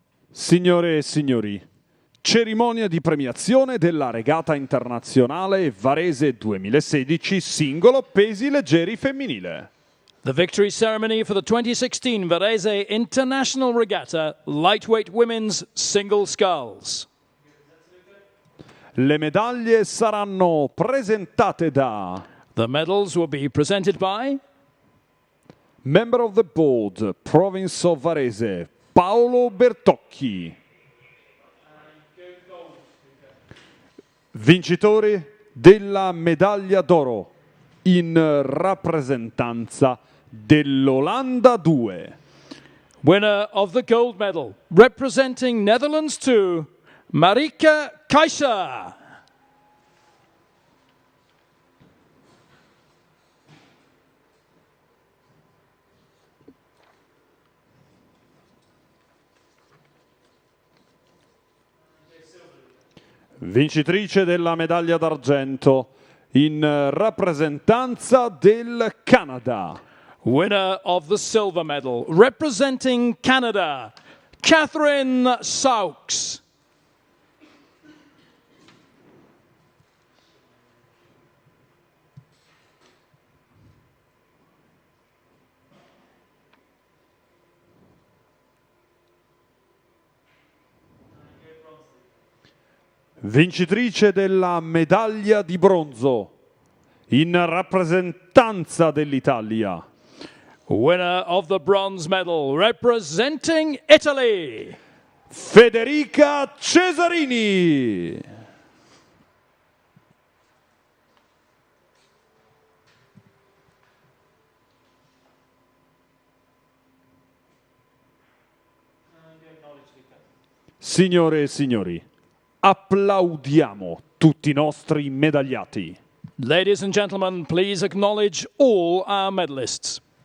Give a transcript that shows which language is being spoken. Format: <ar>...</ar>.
<it>Signore e signori, cerimonia di premiazione della regata internazionale Varese 2016 singolo pesi leggeri femminile.</it> <en>The victory ceremony for the 2016 Varese International Regatta Lightweight Women's Single Sculls.</en> <it>Le medaglie saranno presentate da</it> <en>The medals will be presented by Member of the Board, Province of Varese, Paolo Bertocchi.</en> <it>Vincitori della medaglia d'oro in rappresentanza dell'Olanda 2.</it> <en>winner of the gold medal representing Netherlands 2, Marike Keizer.</en> <it>Vincitrice della medaglia d'argento in rappresentanza del Canada.</it> <en>Winner of the silver medal representing Canada, Catherine Saux.</en> <it>Vincitrice della medaglia di bronzo in rappresentanza dell'Italia.</it> <en>Winner of the bronze medal representing Italy, Federica Cesarini.</en> <it>Signore e signori, applaudiamo tutti i nostri medagliati.</it> <en>Ladies and gentlemen, please acknowledge all our medalists.</en>